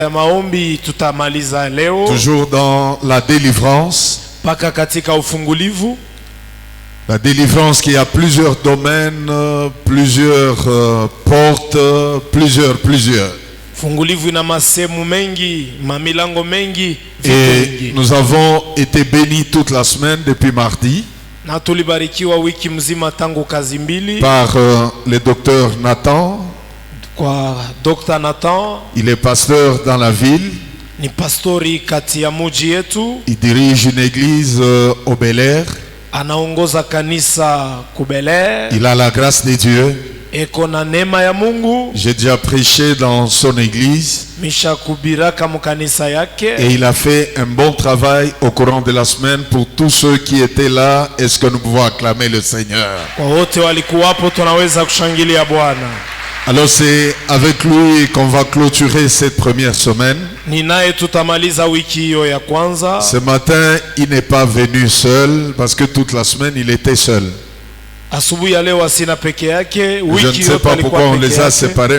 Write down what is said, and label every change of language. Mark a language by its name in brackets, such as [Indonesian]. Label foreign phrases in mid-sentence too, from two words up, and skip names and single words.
[Swahili] Maombi tutamaliza leo. [French] Toujours dans la délivrance. [Swahili] Paka katika ufungulivu. [French] La délivrance qui a plusieurs domaines, plusieurs portes, plusieurs. [Swahili] Fungulivu ina masemu mengi, mamilango mengi. [French] Et nous avons été bénis toute la semaine depuis mardi. [Swahili] Na tulibarikiwa wiki mzima tangu kazi mbili. [French] Par le docteur Nathan. [Swahili] Kwa Dr. Nathan. [French] Il est pasteur dans la ville. [Swahili] Ni pastori kati ya muji yetu. [French] Il dirige une église au Bel-Air. [Swahili] Anaongoza kanisa ku Bel-Air. [French] Il a la grâce de Dieu. [Swahili] Eko na neema ya Mungu. [French] J'ai déjà prêché dans son église. [Swahili] Misha kubiraka mukanisa yake. [French] Et il a fait un bon travail au courant de la semaine pour tous ceux qui étaient là. Est-ce que nous pouvons acclamer le Seigneur? [Swahili] Kwa wote walikuwapo tunaweza kushangilia Bwana. [French] Alors c'est avec lui qu'on va clôturer cette première semaine. Ce matin, il n'est pas venu seul parce que toute la semaine, il était seul. Je ne sais pas pourquoi on les a séparés.